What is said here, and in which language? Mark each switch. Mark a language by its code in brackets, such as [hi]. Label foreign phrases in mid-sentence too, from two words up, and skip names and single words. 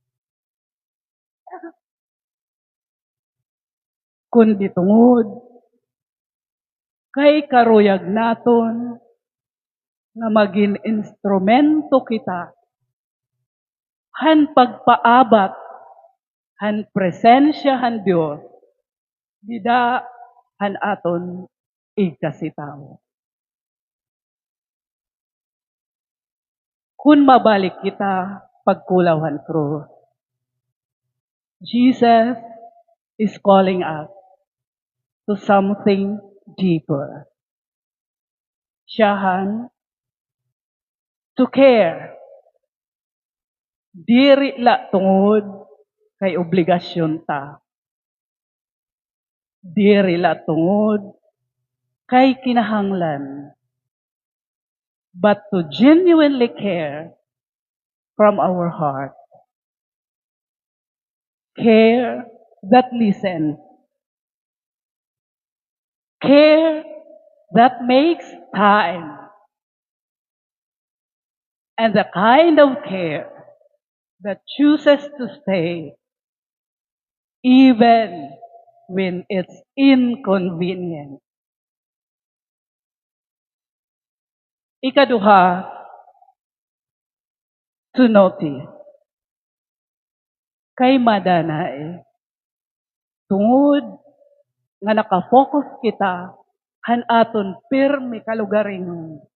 [war] Kundi tungod kay karuyag naton nga maging instrumento kita han pagpaabat han presensya han Dios dida han aton igkasitaw. Kung mabalik kita pagkulawan krus, [en] Jesus is calling us to something deeper. Siyahan, to care. [war] Diri la tungod kay obligasyon ta. Diri la tungod kay kinahanglan. [en] But to genuinely care from our heart. Care that listens. Care that makes time. And the kind of care that chooses to stay even when it's inconvenient. Ikaduha, to notice. [war] Kay madanay, tungod nga nakafocus kita han aton pirmi kalugaringon.